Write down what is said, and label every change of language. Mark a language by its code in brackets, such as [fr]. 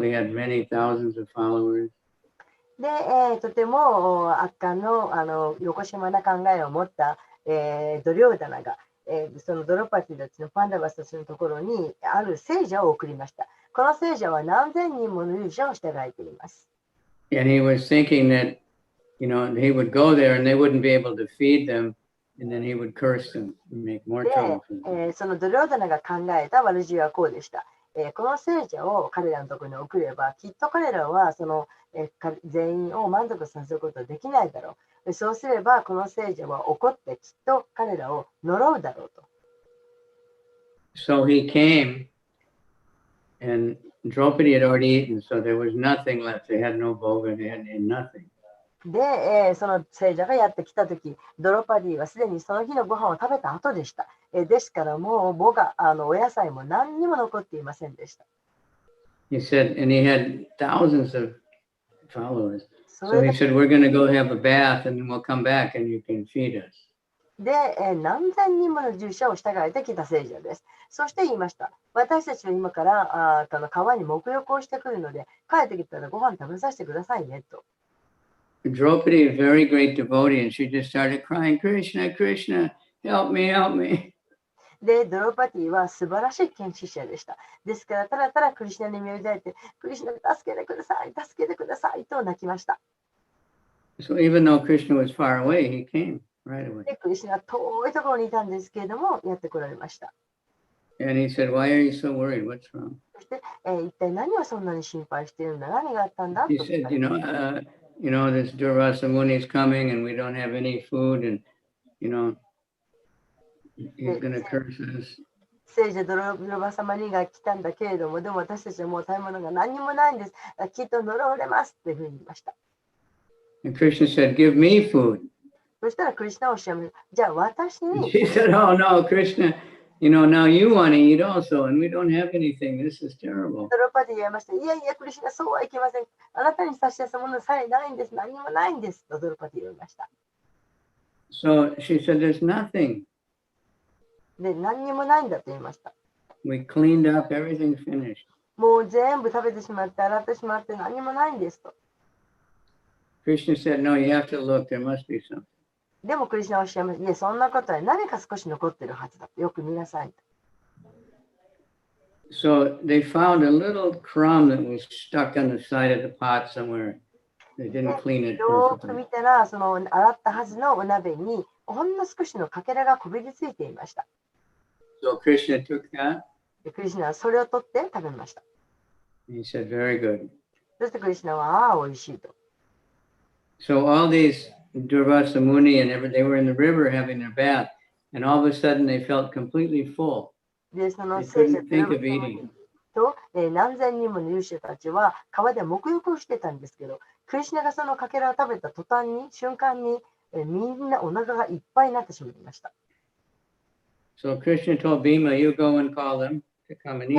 [en] He had many thousands of followers. [ja] で、とても圧巻の、横島な考えを持った、ドリョーダナが、そのドロパティたちのパンダバスたちのところにある聖者を送りました。この聖者は何千人もの勇者を従えています。 [en] And he was thinking that, he would go there and they wouldn't be able to feed them. And then he would curse them and make more [ja] で、 [en] trouble for them. [ja] そのドリョーダナが考えた悪知恵はこうでした。この聖者を彼らのところに送れば、きっと彼らはその、全員を満足させることはできないだろう。そうすれば、この聖者は怒ってきっと彼らを呪うだろうと。 [en] So he came, and Draupadi had already eaten, so there was nothing left. They had no bhoga, they had nothing. [ja] で、その聖者がやってきたとき、ドロパディはすでにその日のご飯を食べた後でした。ですからもうお野菜も何にも残っていませんでした。 [en] He said, and he had thousands of followers. So he said, we're going to go have a bath and then we'll come back and you can feed us. [ja] で、何千人もの従者を従えてきた聖者です。そして言いました。私たちは今から川に沐浴をしてくるので、帰ってきたらご飯食べさせてくださいねと。 [en] Draupadi, a very great devotee, and she just started crying, Krishna, Krishna, help me, help me. [ja] で、ドロパティは素晴らしい献身者でした。ですから、ただただクリシュナに身を抱いて、クリシュナ助けてください、助けてくださいと泣きました。 [en] So even though Krishna was far away, he came right away. [ja] で、クリシュナは遠いところにいたんですけれども、やってこられました。 [en] And he said, why are you so worried? What's wrong? [ja] そして、一体何をそんなに心配しているんだ、何があったんだ [en] He [ja] と [en] said, this Durvasa Muni is coming and we don't have any food and, he's going to curse us. [ja] 聖者ドロバ様にが来たんだけれども、でも私たちはもう食べ物が何にもないんです。きっと呪われますというふうに言いました。 [en] And Krishna said, give me food. [ja] そしたらクリシュナはおっしゃいました。じゃあ私 [en] And [ja] に。 [en] she said, oh no, Krishna, now you want to eat also and we don't have anything. This is terrible. [ja] ドロパで言いました。いやいや、クリシュナ、そうはいけません。あなたに差し出すものさえないんです。何もないんです。とドロパで言いました。 [en] So she said, there's nothing. [ja] で、何にもないんだと言いました。 [en] We cleaned up, everything's finished. [ja] もう全部食べてしまって、洗ってしまって、何もないんですと。 [en] Krishna said, no, you have to look. There must be something. [ja] でもクリシュナはおっしゃいました。いや、そんなことは何か少し残ってるはずだと。よく見なさいと。 [en] So they found a little crumb that was stuck on the side of the pot somewhere. They didn't clean it [ja] よく [en] perfectly. [ja] 見たら、その洗ったはずのお鍋にほんの少しのかけらがこびりついていました。 [en] So Krishna took that. [ja] でクリシュナはそれを取って食べました。 [en] He said, very good. [ja] そしてクリシュナは、ああ、美味しいと。 [en] So all these Durvasa Muni and they were in the river having their bath, and all of a sudden they felt completely full. [ja] で、その [en] They [ja] 聖者 [en] couldn't think of eating. [ja] と、何千人もの勇者たちは川で沐浴をしてたんですけど、クリシュナがそのかけらを食べた途端に、瞬間に、みんなお腹がいっぱいになってしまいました。 [en] So Krishna told Bhima, you go and call them to come and